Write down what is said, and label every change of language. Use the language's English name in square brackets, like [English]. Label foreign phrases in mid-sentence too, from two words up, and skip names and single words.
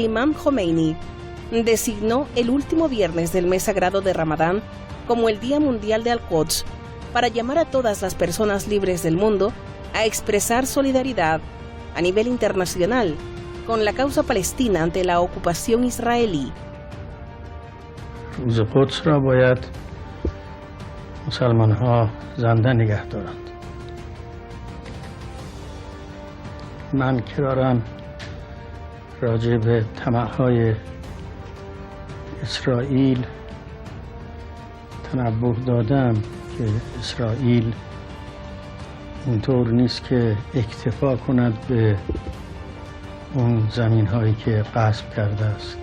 [Spanish] Imam Jomeini, designó el último viernes del mes sagrado de Ramadán como el Día Mundial de Al-Quds para llamar a todas las personas libres del mundo a expresar solidaridad a nivel internacional con la causa palestina ante la ocupación israelí. [Persian] روز قدس را باید مسلمان‌ها زنده نگه دارند. من که دارم راجع به طمع‌های اسرائیل تنبه دادم که اسرائیل اینطور نیست که اکتفا کند به اون زمین‌هایی که غصب کرده است.